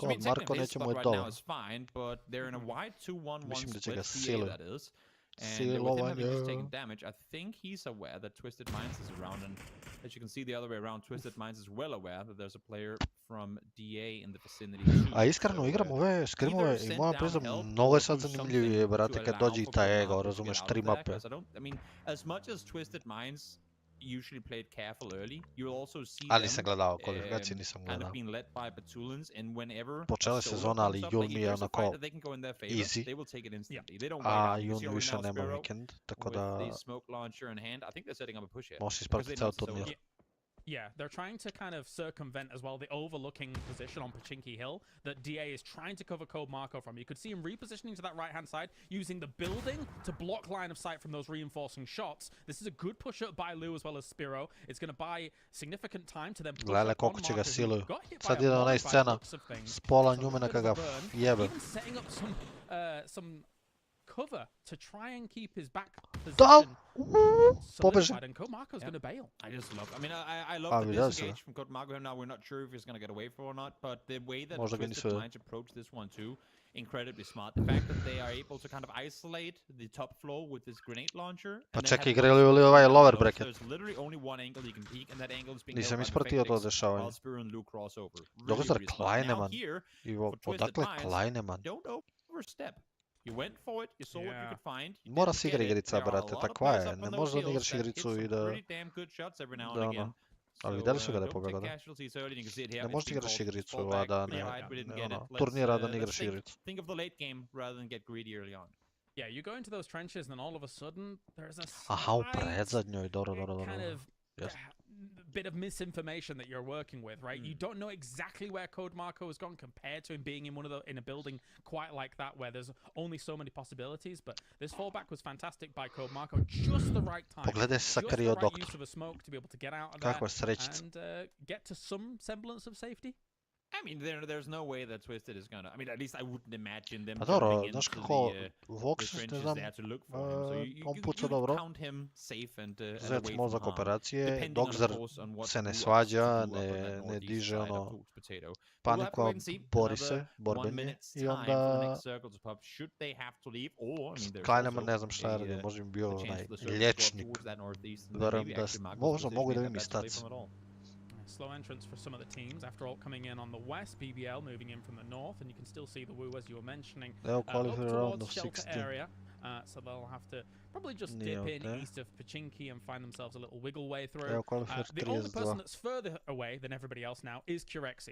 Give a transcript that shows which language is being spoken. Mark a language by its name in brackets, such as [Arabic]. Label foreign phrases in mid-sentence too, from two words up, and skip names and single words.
[English] Code Marco his spot right dole. now is fine, but they're in a wide 2-1-1 split, that is. And Silo with him having just taken damage, I think he's aware that Twisted Minds is around, and as you can see the other way around, Twisted Minds is well aware that there's a player from DA in the vicinity too. [Serbian] A iskreno igram ove skrimove i moram priznam mnogo je sad zanimljivije, brate, kad dođe i taj ego, razumeš, 3 mape. [English] I mean, as much as Twisted Minds usually played careful early, you'll also see [Serbian] Ali nisam gledao, kvalifikaciji nisam [English] kind [Serbian] gledao. [English] of being led by Batulans, and whenever [Serbian] Počela sezona, ali jul mi je onako easy. [English] they will take it instantly. They don't [Serbian] A [English] wait out. [Serbian] jun više nema vikend, tako da [English] with the smoke launcher in hand, I think they're setting up a push here. [Serbian] možeš ispratiti ceo turnir. [English] Yeah, they're trying to kind of circumvent as well the overlooking position on Pachinki Hill that DA is trying to cover Code Marco from. You could see him repositioning to that right-hand side, using the building to block line of sight from those reinforcing shots. This is a good push-up by Lou as well as Spiro. It's going to buy significant time to then push [Serbian] Gledaj [English] up on [Serbian] koliko će ga [English] Marco, [Serbian] siluju. [English] who got hit by [Serbian] Sad [English] a [Serbian] ide [English] lot [Serbian] onaj [English] by the [Serbian] scena [English] looks of things. [Serbian] s pola [English] So [Serbian] njumena [English] a bit [Serbian] kad [English] of [Serbian] ga [English] a burn, [Serbian] jebe. [English] even setting up some cover to try and keep his back [Serbian] Dal! [English] position [Serbian] Pobeže. [English] solidified, and Code Marco's going to bail. I just love. I mean, I love the disengage from Code Marco. Now we're not sure if he's going to get away from or not, but the way that Twisted Minds approach this one too, incredibly smart. The fact that they are able to kind of isolate the top floor with this grenade launcher. [Serbian] Pa čekaj, igrali li ovaj [English] lower bracket? There's literally only one angle you can peek, and that angle is being [Serbian] Nisam ispratio to dešavanje. Doktor Kleineman. Odakle Kleineman? [English] Don't overstep. You went for it, you saw what you could find. [Serbian] Mora se igra igrica, brate, takva je. Ne možeš da igraš igricu i da... Ali vidjeli su ga da je pogodio, da? Ne možeš da igraš igricu, a da ne... Turnira da ne igraš igricu. [English] Think of the late game rather than get greedy early on. Yeah, you go into those trenches and then all of a sudden there's a [Serbian] Aha, u predzadnjoj, dobro. [English] kind of bit of misinformation that you're working with, right? You don't know exactly where Code Marco has gone compared to him being in a building quite like that where there's only so many possibilities, but this fallback was fantastic by Code Marco, just the right time. [Serbian] Pogledaj se [English] just the [Serbian] sakrio [English] right [Serbian] doktor. [English] use of a smoke to be able to get out of [Serbian] Kakva [English] there [Serbian] srećica. [English] and get to some semblance of safety. I mean, there's no way that Twisted is gonna. I mean, at least I wouldn't imagine them. [Serbian] Pa dobro, znaš kako, Vox, ne znam, on puca dobro. Zec mozak operacije, Dogzer se ne svađa, ne diže ono paniku, a bori se, borben je, i onda Kleineman ne znam šta je radio, možda bi bio onaj liječnik, verujem da možda mogu da vidim i stac. [English] Slow entrance for some of the teams. After all, coming in on the west, BBL moving in from the north, and you can still see the Wu, as you were mentioning, up towards shelter area. So they'll have to probably just dip in east of Pachinki and find themselves a little wiggle way through. The only person that's further away than everybody else now is Kirexi.